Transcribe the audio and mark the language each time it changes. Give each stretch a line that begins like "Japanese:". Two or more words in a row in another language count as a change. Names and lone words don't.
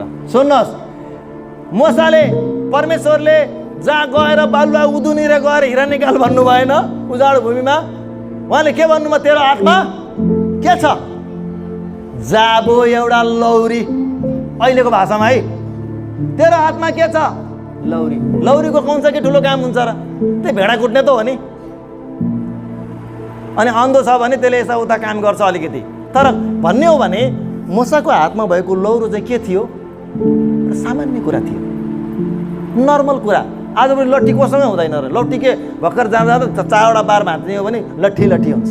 Nepali: सुन्नुहोस्, मूसाले परमेश्वरले जहाँ गएर बालुवा उदुनेर गएर हिरा निकाल भन्नु भएन उजाड भूमिमा? उहाँले के भन्नुभयो? तेरो हातमा के छ? जाबो एउटा लौरी। अहिलेको भाषामा है, तेरो हातमा के छ? लौरी। लौरीको
Hindi: कौन सा
Nepali: के ठुलो काम हुन्छ र? त्यही भेडा कुट्ने त हो नि। अनि अन्धो छ भने त्यसले यता उता काम गर्छ अलिकति। तर भन्ने हो भने मूसाको हातमा भएको लौरो चाहिँ के थियो? सामान्य कुरा थियो, नर्मल कुरा। आजभोलि लट्ठी कोसँग हुँदैन र? लट्ठी के भर्खर जाँदा 4वटा बार भाँच्ने हो भने लट्ठी लट्ठी हुन्छ।